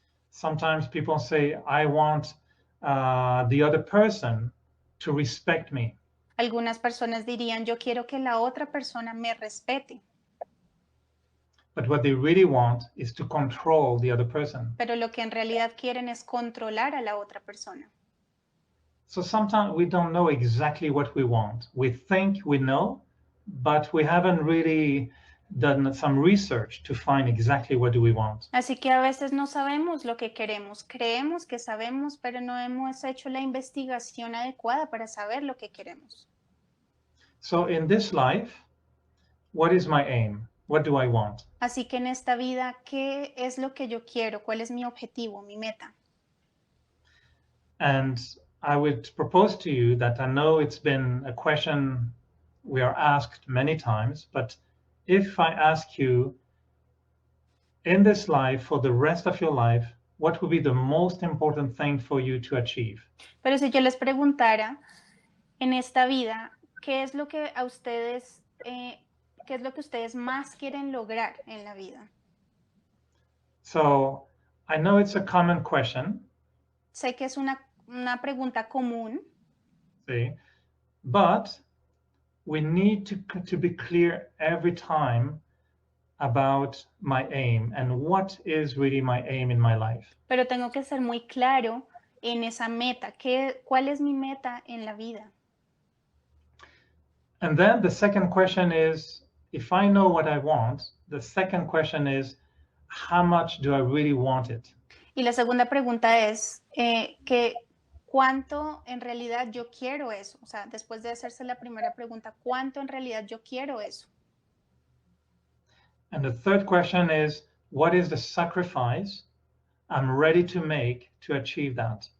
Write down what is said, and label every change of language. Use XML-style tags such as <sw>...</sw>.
<en>Sometimes people say, I want the other person to respect me.</en> <es>Algunas personas dirían, yo quiero que la otra persona me respete.</es> <en>But what they really want is to control the other person.</en> <es>Pero lo que en realidad quieren es controlar a la otra persona.</es> <en>So sometimes we don't know exactly what we want. We think we know, but we haven't really done some research to find exactly what do we want.</en> <es>Así que a veces no sabemos lo que queremos. Creemos que sabemos, pero no hemos hecho la investigación adecuada para saber lo que queremos.</es> <en>So in this life, what is my aim? What do I want?</en> <es>Así que en esta vida, ¿qué es lo que yo quiero? ¿Cuál es mi objetivo, mi meta?</es> <en>And I would propose to you that I know it's been a question we are asked many times, but if I ask you in this life, for the rest of your life, what would be the most important thing for you to achieve?</en> <es>Pero si yo les preguntara en esta vida, ¿qué es lo que a ustedes, qué es lo que ustedes más quieren lograr en la vida?</es> <en>So I know it's a common question.</en> <es>Sé que es una pregunta común.</es> <en>See, but we need to be clear every time about my aim and what is really my aim in my life.</en> <es>Pero tengo que ser muy claro en esa meta. ¿Cuál es mi meta en la vida?</es> <en>And then the second question is, if I know what I want, the second question is, how much do I really want it?</en> <es>Y la segunda pregunta es ¿cuánto en realidad yo quiero eso? O sea, después de hacerse la primera pregunta, ¿cuánto en realidad yo quiero eso?</es> <en>And the third question is, what is the sacrifice I'm ready to make to achieve that?</en>